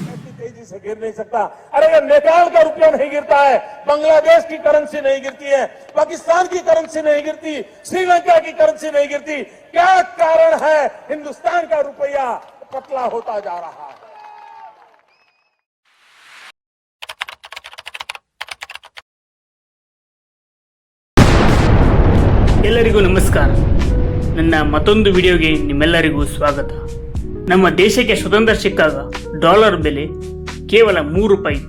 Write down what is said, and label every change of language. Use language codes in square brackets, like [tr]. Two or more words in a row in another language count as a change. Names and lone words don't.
[hi] इतनी तेजी से गिर नहीं सकता। अरे अगर नेपाल का रुपया नहीं गिरता है, बांग्लादेश की करेंसी नहीं गिरती है, पाकिस्तान की करेंसी नहीं गिरती, श्रीलंका की करेंसी नहीं गिरती, क्या कारण है हिंदुस्तान का रुपया पतला होता जा रहा है? [kn] ಎಲ್ಲರಿಗೂ ನಮಸ್ಕಾರ. ನನ್ನ ಮತ್ತೊಂದು ವಿಡಿಯೋಗೆ ನಿಮ್ಮೆಲ್ಲರಿಗೂ ಸ್ವಾಗತ. ನಮ್ಮ ದೇಶಕ್ಕೆ ಸ್ವತಂತ್ರ ಸಿಕ್ಕಾಗ ಡಾಲರ್ ಬೆಲೆ ಕೇವಲ 3 ರೂಪಾಯಿ ಇತ್ತು.